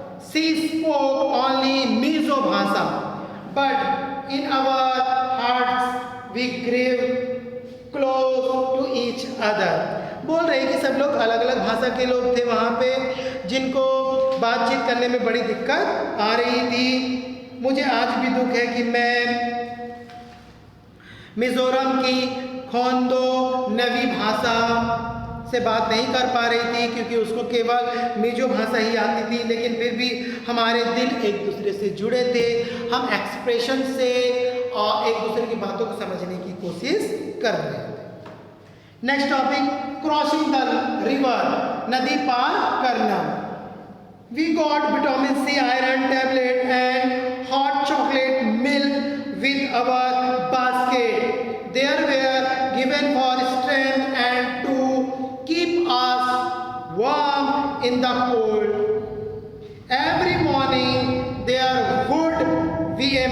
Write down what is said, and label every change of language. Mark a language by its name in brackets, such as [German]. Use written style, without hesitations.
[English] She spoke only Mizo Bhasha, but in our hearts we grew close to each other. [Hindi] बोल रहे कि सब लोग अलग अलग भाषा के लोग थे वहाँ पे, जिनको बातचीत करने में बड़ी दिक्कत आ रही थी। मुझे आज भी दुख है कि मैं मिजोरम की खोंदो नवी भाषा से बात नहीं कर पा रही थी, क्योंकि उसको केवल मिजो भाषा ही आती थी, लेकिन फिर भी हमारे दिल एक दूसरे से जुड़े थे। हम एक्सप्रेशन से और एक दूसरे की बातों को समझने की कोशिश कर रहे थे। [English] next topic, crossing the river, [Hindi] नदी पार करना। [English] We got vitamin C iron tablet and hot chocolate milk with our basket. There were given for strength and to keep us warm in the cold. Every morning there would be a